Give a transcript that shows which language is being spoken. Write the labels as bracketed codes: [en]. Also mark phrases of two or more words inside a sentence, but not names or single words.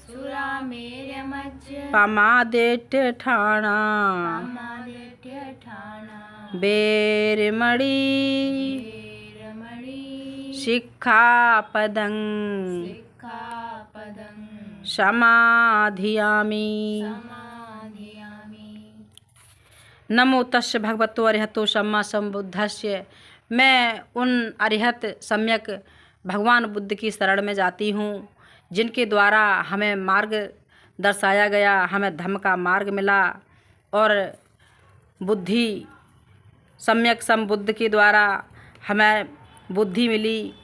[pi] पमादेट्ठाणा बेरमणि सिक्खापदं समाधियामि नमो तस्य भगवतो अरहतो सम्मा सम्बुद्धस्य। [hi] मैं उन अरिहत सम्यक भगवान बुद्ध की शरण में जाती हूँ जिनके द्वारा हमें मार्ग दर्शाया गया, हमें धम्म का मार्ग मिला और बुद्धि सम्यक संबुद्ध के द्वारा हमें बुद्धि मिली।